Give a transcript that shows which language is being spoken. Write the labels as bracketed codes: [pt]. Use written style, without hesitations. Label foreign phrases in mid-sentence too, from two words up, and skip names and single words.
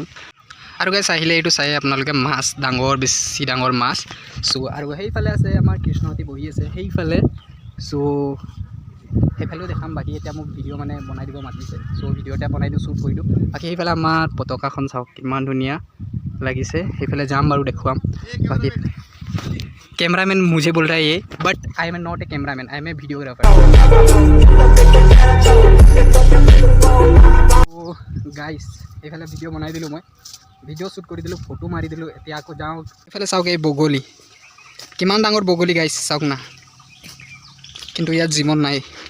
[as] আৰু গাইছ আহিলে এইটো চাই আপোনালোকে মাছ, ডাঙৰ বেছি ডাঙৰ মাছ। আৰু সেইফালে আছে আমাৰ কৃষ্ণহঁতি বহি আছে সেইফালে। সেইফালেও দেখাম। বাকী এতিয়া মোক ভিডিঅ' মানে বনাই দিব মাতিছে। ভিডিঅ' এটা বনাই দিওঁ, শ্বুট কৰি দিওঁ। বাকী সেইফালে আমাৰ পতাকাখন চাওক কিমান ধুনীয়া লাগিছে। সেইফালে যাম বাৰু দেখুৱাম। [en] বাকী [hi] कैमरामैन मुझे बोल रहा है ये, [en] but I am not a cameraman, I am a videographer. [as] গাইজ এইফালে ভিডিঅ' বনাই দিলোঁ, মই ভিডিঅ' শ্বুট কৰি দিলোঁ, ফটো মাৰি দিলোঁ। এতিয়া আকৌ যাওঁ এইফালে। চাওক এই বগলী কিমান ডাঙৰ বগলী গাইজ, চাওক না। কিন্তু ইয়াত জীৱন নাই।